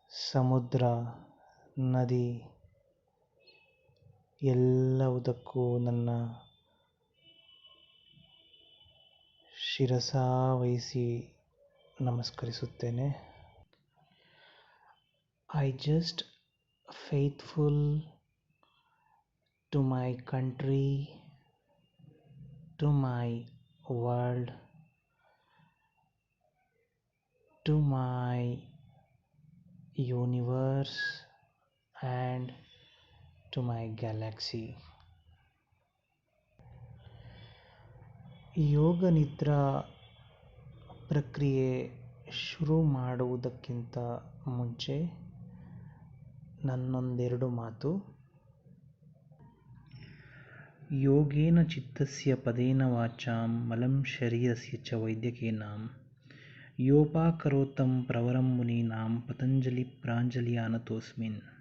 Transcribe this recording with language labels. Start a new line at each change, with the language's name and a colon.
Kannada: ಸಮುದ್ರ, ನದಿ ಎಲ್ಲವುದಕ್ಕೂ ನನ್ನ ಶಿರಸಾವಹಿಸಿ ನಮಸ್ಕರಿಸುತ್ತೇನೆ.
English: I just faithful to my country, to my world, to my universe and to my galaxy.
Kannada: ಯೋಗ ನಿದ್ರಾ ಪ್ರಕ್ರಿಯೆ ಶುರು ಮಾಡುವುದಕ್ಕಿಂತ ಮುಂಚೆ ನನ್ನೊಂದೆರಡು ಮಾತು.
Sanskrit: ಯೋಗೇನ ಚಿತ್ತಸ್ಯ ಪದೇನ ವಾಚಾಂ ಮಲಂ ಶರೀರಸ್ಯ ಚ ವೈದ್ಯಕೇನಾಂ ಯೋಪಾಕರೋತ್ತಂ ಪ್ರವರಂ ಮುನೀನಾಂ ಪತಂಜಲಿ ಪ್ರಾಂಜಲಿಯಾನತೋಸ್ಮಿನ್.